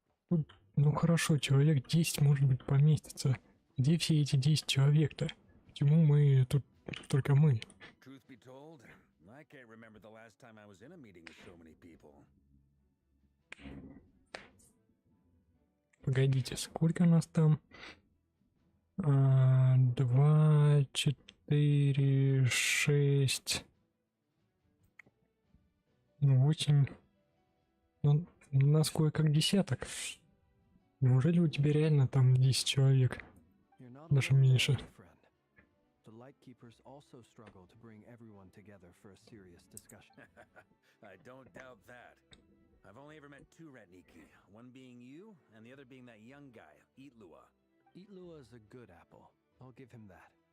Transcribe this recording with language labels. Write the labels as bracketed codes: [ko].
[ru] Тут, ну хорошо, человек 10, может быть, поместится. Где все эти 10 человек-то? Почему мы тут только мы? [en] Truth be told, I can't remember the last time I was in a meeting with so many people. [ru] Погодите, сколько нас там? 2, 4, 6... Ну, 8... Ну, у нас кое-как десяток. Неужели у тебя реально там 10 человек? Даже меньше. [en] The Lightkeepers also struggle to bring everyone together for a serious discussion. I don't doubt that. I've only ever met 2 Ratniki, one being you, and the other being that young guy, Eatlua. Eatlua is a good apple. I'll give him that.